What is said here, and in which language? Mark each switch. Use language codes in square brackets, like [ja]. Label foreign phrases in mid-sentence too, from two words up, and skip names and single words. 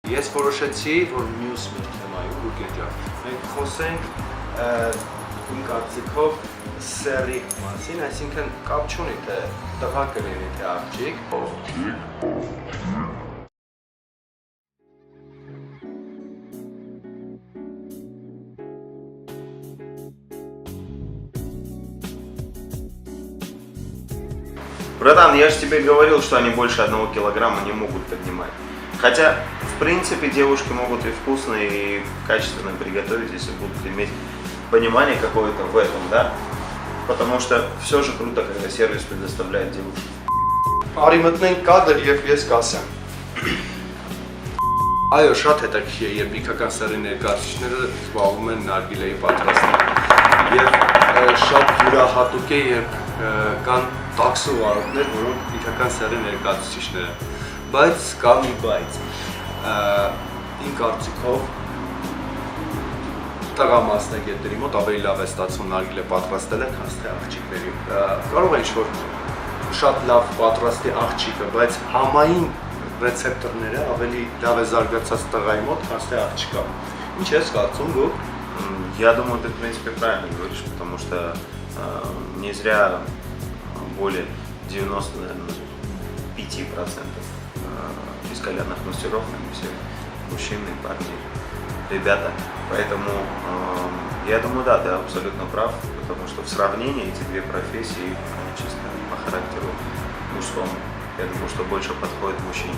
[hy] որոշեցի, որ մյուս մի թեմայում լուկեջա։ Մենք խոսենք իմ կարծիքով սերի մասին, այսինքն կապ չունի թե տղա կլինի թե աղջիկ։ [ru] Братан, я же тебе говорил, что они больше 1 килограмма не могут поднимать. Хотя, в принципе, девушки могут и вкусно, и качественно приготовить, если будут иметь понимание какое-то в этом, да? Потому что все же круто, когда сервис предоставляет девушке. [hy] Արի մտնենք կադր և ես կասեմ։ Այո, շատ հետաքրքիր է, երբ իգական սերի ներկայացուցիչները զբաղվում են նարգիլեի պատրաստմամբ։ Եվ շատ յուրահատուկ է, երբ կան տաքսու վարորդներ, որոնք իգական սերի ներկայացուցիչներ են։ Բայց կա մի բայց։ Իմ կարծիքով տղա մասնագետների մոտ ավելի լավ է ստացվում նարգիլե պատրաստելը, քան թե աղջիկների։ Կարող է ինչ-որ շատ լավ պատրաստի աղջիկը, բայց համային ռեցեպտորները ավելի լավ է զարգացած տղայի мод, քան թե աղջիկա։ Ինչ ես կարծում դու? [ru] Я думаю, ты, в принципе, правильно говоришь, потому что не зря более 95% из кальянных мастеров, все мужчины, парни, ребята. Поэтому я думаю, да, ты абсолютно прав, потому что в сравнении эти две профессии чисто по характеру мужскому, я думаю, что больше подходит мужчине.